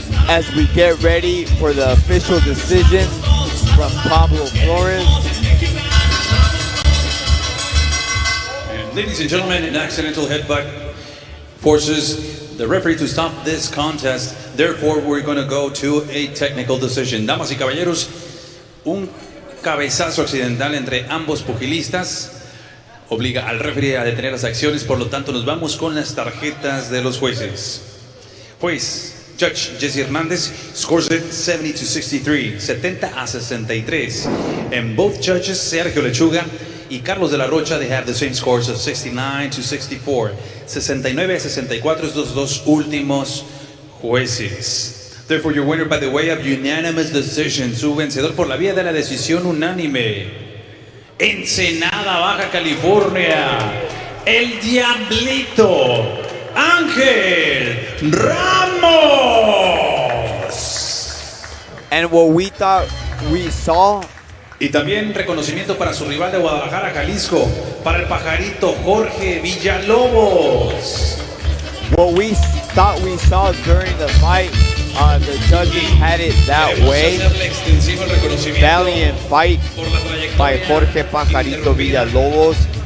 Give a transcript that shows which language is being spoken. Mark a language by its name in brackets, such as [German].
[English] As we get ready for the official decision, from Pablo Flores. And ladies and gentlemen, an accidental headbutt forces the referee to stop this contest. Therefore, we're going to go to a technical decision. [Spanish] Damas y caballeros, un cabezazo accidental entre ambos pugilistas obliga al referee a detener las acciones, por lo tanto nos vamos con las tarjetas de los jueces. [English] Juez, Judge Jesse Hernández scores it 70-63, 70-63. And both judges, Sergio Lechuga y Carlos de la Rocha, they have the same scores of 69-64. [Spanish] 69-64 estos dos últimos jueces. [English] Therefore, your winner by the way of unanimous decision, [Spanish] su vencedor por la vía de la decisión unánime. Ensenada, Baja California, el Diablito Ángel Ramos. [English] And what we thought we saw. [Spanish] Y también reconocimiento para su rival de Guadalajara, Jalisco, para el pajarito Jorge Villalobos. [English] What we thought we saw during the fight, the judges had it that way. Valiant fight by Jorge Pajarito Villalobos.